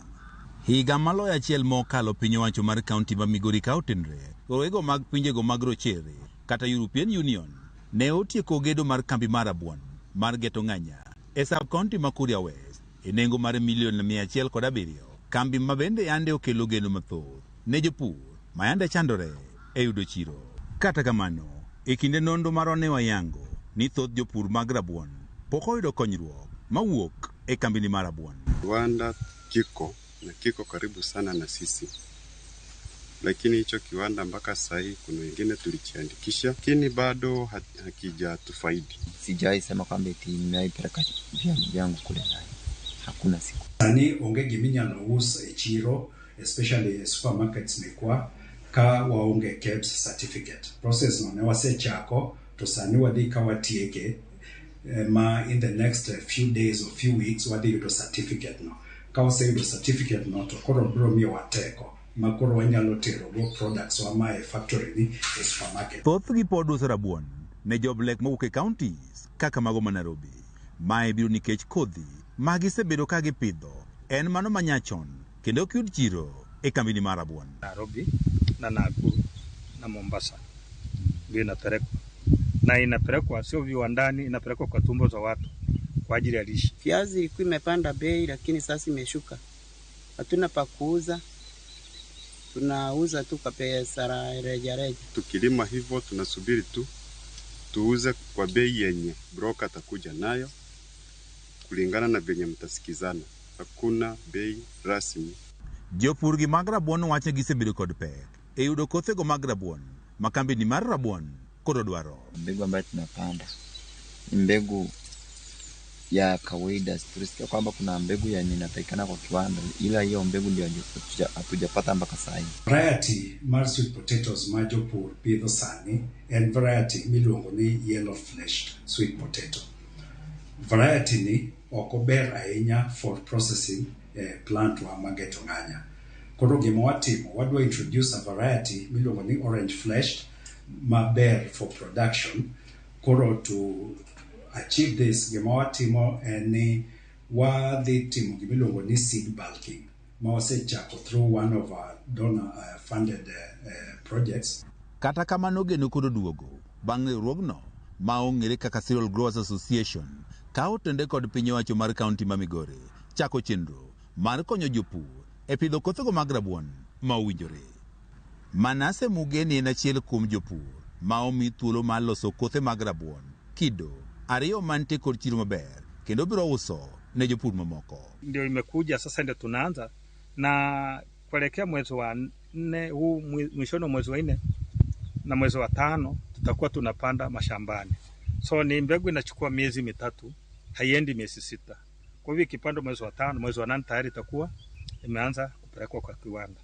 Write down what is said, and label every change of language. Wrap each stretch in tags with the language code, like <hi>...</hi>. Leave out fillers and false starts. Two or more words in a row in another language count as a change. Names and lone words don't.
<luo>Higa maloyo achiel mokalo piny owacho mar kaunti ma Migori ka otenre rowego mag pinjego mag rochere kata European Union ne otieko gedo mar kambi mar rabuon mar Geto Ng'anya e sub kaunti ma Kuria West e nengo mar $107,000. Kambi ma bende yande okelo geno mathoth ne jopur ma yande chandore e yudo chiro. Kata kamano, e kinde nonro marwa ne wayango ni thoth jopur mag rabuon pok oyudo konyruok mawuok e kambini mar rabuon.</luo> <sw>Kiwanda kiko karibu sana na sisi, lakini hicho kiwanda mpaka sasa hivi kuna wengine tulijiandikisha, lakini bado hakijatufaidi. Sijai sema kwamba eti nimeipeleka vyangu kule ndani. Hakuna siku.</sw> <luo>Sani onge giminyalo us e chiro,</luo> <en>especially supermarkets</en> <luo>mekwa ka waonge KEBS certificate. Process no ne wasechako to sani wadhi ka watieke ma</luo> <en>in the next few days or few weeks</en> <luo>wadhi yudo certificate no. Ka waseyudo certificate no to koro biro miyo wateko ma koro wanyalo tero go products wa ma e factory ni e supermarket. Thoth gi pod uso rabuon ne joblek mawuok e counties kaka mago ma Nairobi. Mae biro nikech kodhi ma gisebedo ka gipidho en mano manyachon kendo ok yud chiro e kambini mar rabuon.</luo> <sw>Nairobi na Nakuru na Mombasa ndio inapelekwa sio viwandani, inapelekwa kwa tumbo za watu kwa ajili ya lishe. Viazi ilikuwa imepanda bei, lakini sasa imeshuka. Hatuna pa kuuza, tunauza tu kwa pesa rejareja. Tukilima hivyo tunasubiri tu tuuze kwa bei yenye broker atakuja nayo kulingana na venye mtasikizana. Hakuna bei rasmi.</sw> <luo>Jopur gi mag rabuon wacho gisebedo kod pek e yudo kothego mag rabuon ma kambini mar rabuon koro dwaro.</luo> <sw>Mbegu ambayo tunapanda ni mbegu ya kawaida. Tulisikia kwamba kuna mbegu yenye inapatikana kwa kiwanda, ila hiyo mbegu ndio hatujapata mpaka sasa.</sw> <luo>Variety mar</luo> <en>sweet potatoes</en> <luo>ma jopur pidho sani en variety miluongo ni</luo> <en>yellow fleshed sweet potato.</en> <luo>Variety ni ok ober ahinya</luo> <en>for processing plant</en> <luo>wa ma Geto Ng'anya. Koro gima watimo, wadwa</luo> <en>introduce a variety</en> <luo>miluongo ni</luo> <en>orange fleshed</en> <luo>ma ber</luo> <en>for production. Koro to achieve this,</en> <luo>gima watimo ni wadhi timo gimiluongo ni</luo> <en>seed bulking</en> <luo>ma wasechako</luo> <en>through one of our donor funded projects.</en> <luo>Kata kamano geno koro duogo bang' riwruogno ma ong'ere kaka Cereal Growers Association ka otende kod piny owacho mar kaunti ma Migori chako chenro mar konyo jopur e pidho kothego mag rabuon ma owinjore. Manase Mugeni en achiel kuom jopur ma omi thuolo mar loso kothe mag rabuon kido ariyo mantie kod chiro maber kendo biro uso ne jopur mamoko.</luo> <sw>Ndio imekuja sasa, ndio tunaanza na kuelekea mwezi wa 4 huu, mwishoni mwezi wa 4 na mwezi wa 5 tutakuwa tunapanda mashambani. So ni mbegu inachukua miezi 3, haiendi miezi 6. Kwa hivyo ikipandwa mwezi wa 5, mwezi wa 8 tayari itakuwa imeanza kupelekwa kwa kiwanda.</sw>